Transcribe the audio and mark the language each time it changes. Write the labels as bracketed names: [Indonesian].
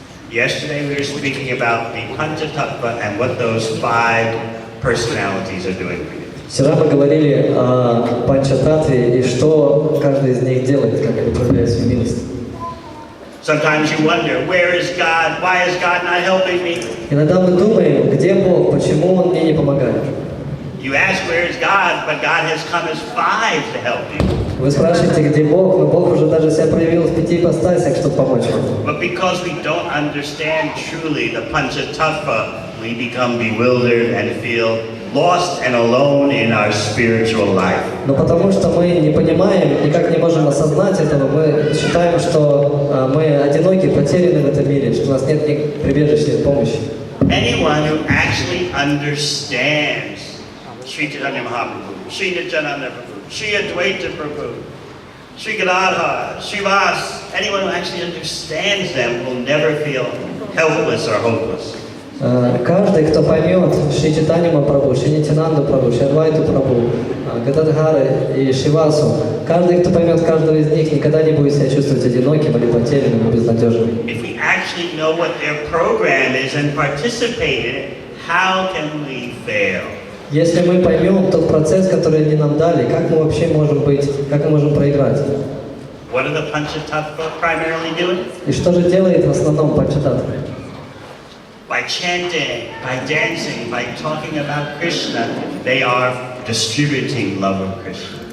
[English] Yesterday we were speaking about the Panchatattva and what those five personalities are doing for you. [Russian] Вчера мы говорили о Панчататтве и что каждый из них делает, как они проявляют свою милость. [English] Sometimes you wonder, where is God? Why is God not helping me? [Russian] Иногда мы думаем, где Бог, почему Он мне не помогает? [English] You ask where is God, but God has come as five to help you. [Russian] Вы спрашиваете, где Бог, но Бог уже даже себя проявил в 5 ипостасях, чтобы помочь вам. [English] But because we don't understand truly the Panchatattva, we become bewildered and feel lost and alone in our spiritual life. [Russian] Но потому что мы не понимаем, никак не можем осознать этого, мы считаем, что мы одиноки, потеряны в этом мире, что у нас нет ни прибежища, ни помощи. [English] Anyone who actually understands Sri Chaitanya Mahaprabhu, Sri Nityananda Prabhu, Sri Advaita Prabhu, Sri Gadadhara, Srivas, anyone who actually understands them will never feel helpless or hopeless. [Russian] Каждый, кто поймет Шри Чайтанью Махапрабху, Шри Нитьянанду Прабху, Шри Адвайту Прабху, Гададхары и Шривасу, каждый, кто поймет каждого из них, никогда не будет себя чувствовать одиноким или потерянным и безнадежным. [English] If we actually know what their program is and participate in it, how can we fail? [Russian] Если мы поймем тот процесс, который они нам дали, как мы вообще можем быть, как мы можем проиграть? [English] What are the Panchatattva primarily doing? [Russian] И что же делает в основном Панчататтва? [English] By chanting, by dancing, by talking about Krishna, they are distributing love of Krishna.